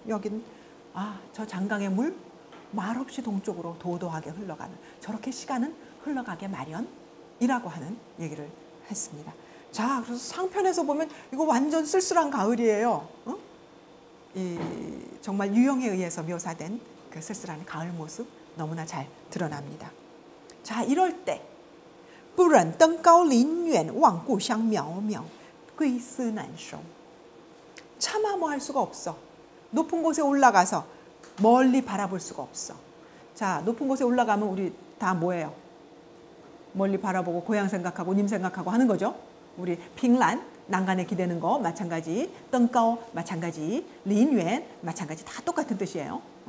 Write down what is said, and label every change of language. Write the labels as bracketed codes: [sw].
[ko] 여긴 저 장강의 물 말없이 동쪽으로 도도하게 흘러가는, 저렇게 시간은 흘러가게 마련이라고 하는 얘기를 했습니다. 자, 그래서 상편에서 보면 이거 완전 쓸쓸한 가을이에요. 이 정말 유형에 의해서 묘사된 그 쓸쓸한 가을 모습 너무나 잘 드러납니다. 자, 이럴 때 [zh] 不忍登高临远望故乡渺渺归思难收. [ko] 차마 뭐 할 수가 없어. 높은 곳에 올라가서 멀리 바라볼 수가 없어. 자, 높은 곳에 올라가면 우리 다 뭐예요? 멀리 바라보고 고향 생각하고 님 생각하고 하는 거죠. 우리 핑란, 난간에 기대는 거 마찬가지, 덩가오 마찬가지, 린유엔 마찬가지, 다 똑같은 뜻이에요.